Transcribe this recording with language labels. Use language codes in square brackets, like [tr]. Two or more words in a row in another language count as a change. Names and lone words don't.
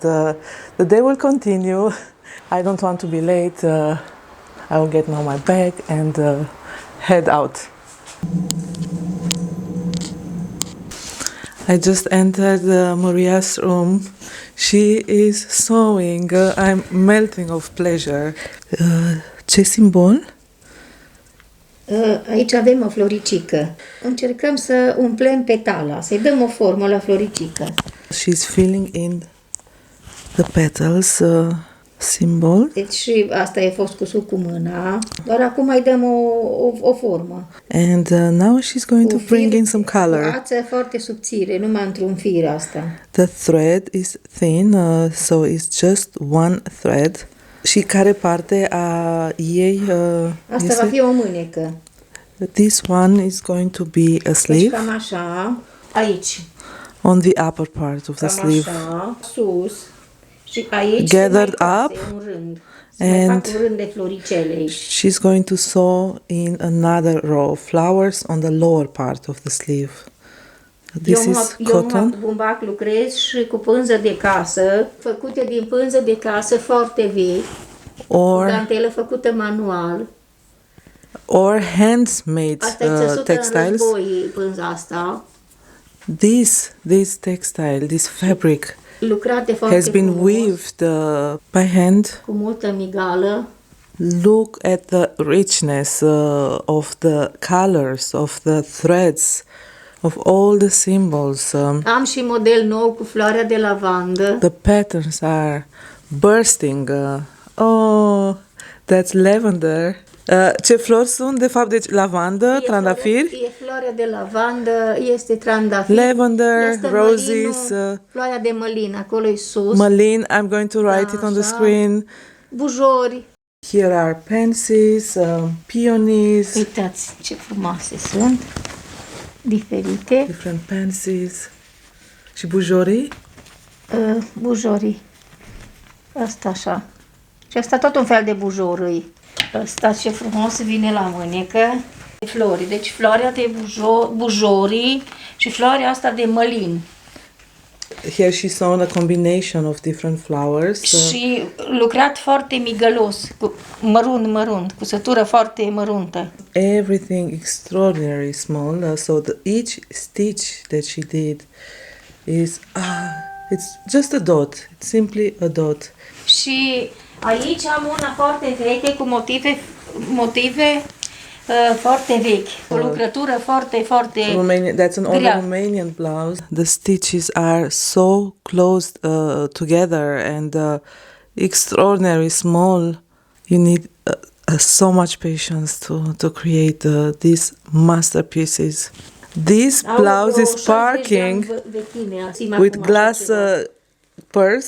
[en] The day will continue. I don't want to be late. I will get now my bag and head out. I just entered Maria's room. She is sewing. I'm melting of pleasure. [ro] Ce simbol? Aici avem o floricică. Încercăm să umplem petala, să-i dăm o formă la floricică. [en] She's filling in the petals symbol. [ro] Deci asta e fost cusut cu mâna, doar acum mai dăm o formă. [en] And now she's going to bring in some color. [ro] Ața foarte subțire, numai într-un fir asta. [en] The thread is thin, so it's just one thread. [ro] Și care parte a ei asta va fi o mânecă. [en] This one is going to be a sleeve. [ro] Deci cam așa, aici. [en] On the upper part of the sleeve. [ro] Așa, sus. Și aici [en] gathered up [ro] un rând. [en] and [ro] un rând de floricele aici. [en] She's going to sew in another row of flowers on the lower part of the sleeve. This is cotton. [ro] Eu bumbac lucrez și cu pânză de casă, făcute din pânză de casă foarte vechi, [en] or [ro] dantelă făcută manual. [en] Or handmade textiles. [ro] Pânza asta. [en] This textile, this fabric has been [ro] frumos, [en] weaved by hand. [ro] Cu multă migală. [en] Look at the richness of the colors, of the threads, of all the symbols. [ro] Am și model nou cu floarea de lavandă. [en] The patterns are bursting. Oh, that's lavender. [ro] Ce flori sunt? De fapt, deci lavandă, trandafir. E floarea de lavandă, este trandafir. [en] Lavender, roses. [ro] Floarea de mălin, acolo e sus. Mălin, [en] I'm going to write it on the screen. [ro] Bujori. [en] Here are pansies, peonies. [ro] Uitați ce frumoase sunt. Diferite. [en] Different pansies. [ro] Și bujorii? Bujorii. Asta așa. Și asta tot un fel de bujorâi. Asta ce frumos vine la mânecă. Flori. Deci floarea de bujorii și floarea asta de mălin. [en] Here she saw a combination of different flowers. [ro] Și lucrat foarte migălos, mărunt, cusătură foarte măruntă. [en] Everything extraordinarily small. So each stitch that she did is it's just a dot. It's simply a dot. [ro] Și aici am una foarte veche cu motive Foarte vechi. O lucrătură foarte, foarte [en] That's an old [ro] grea. [en] Romanian blouse. The stitches are so close together and extraordinary small. You need so much patience to create these masterpieces. This blouse is sparkling with glass purse.